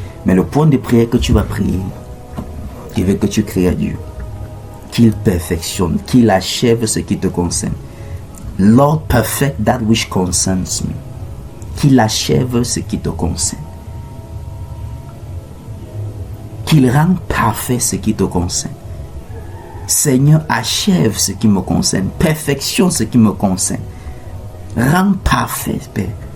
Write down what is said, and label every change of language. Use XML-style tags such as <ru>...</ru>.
<fr>Mais le point de prière que tu vas prier, il veut que tu cries à Dieu, qu'il perfectionne, qu'il achève ce qui te concerne.</fr> <en>Lord, perfect that which concerns me.</en> <fr>Qu'il achève ce qui te concerne. Qu'il rende parfait ce qui te concerne. Seigneur, achève ce qui me concerne. Perfectionne ce qui me concerne. Rends parfait, Père.</fr>